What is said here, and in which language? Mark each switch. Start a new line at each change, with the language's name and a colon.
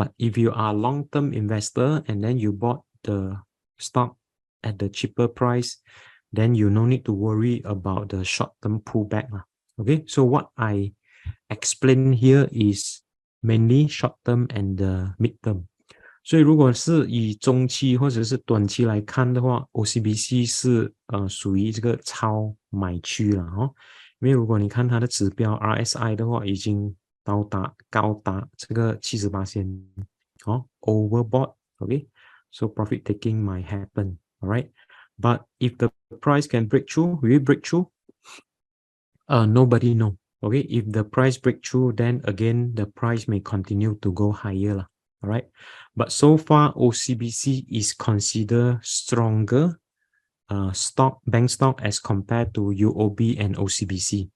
English: But if you are long-term investor and then you bought the stock at the cheaper price, then you no need to worry about the short-term pullback lah. Okay, so what I explain here is mainly short-term and the mid-term.
Chinese: 所以如果是以中期或者是短期来看的话 ，OCBC 是属于这个超买区了因为如果你看它的指标 RSI 的话，已经高达这个78%overbought， so profit taking might happen, alright.
English: But if the price can break through, will it break through? Nobody know. Okay, if the price break through, then again the price may continue to go higher lah. All right, but so far OCBC is considered stronger bank stock as compared to UOB and OCBC.